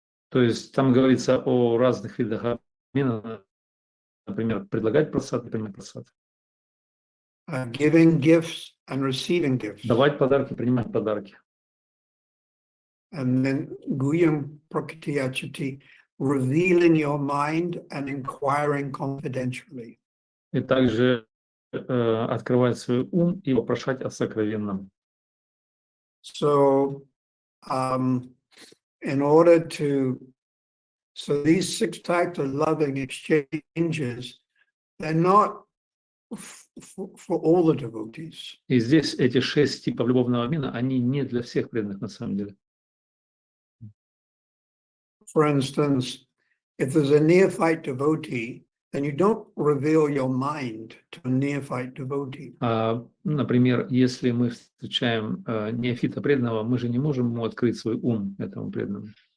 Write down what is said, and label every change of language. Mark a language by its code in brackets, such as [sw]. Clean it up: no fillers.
[ru] То есть там говорится о разных видах обмена, например, предлагать прасад и принимать прасад. [en] Giving gifts and receiving gifts. [ru] Давать подарки, принимать подарки. [en] And then Guyam Prakriti revealing your mind and inquiring confidentially. [ru] И также открывать свой ум и вопрошать о сокровенном. [en] So, in order to, so these 6 types of loving exchanges, they're not for all the devotees. [ru] И здесь эти 6 типов любовного обмена, они не для всех преданных на самом деле. [en] For instance, if there's a neophyte devotee, then you don't reveal your mind to a neophyte devotee. [ru] Например, если мы встречаем неофита преданного, мы же не можем ему открыть свой ум, этому преданному.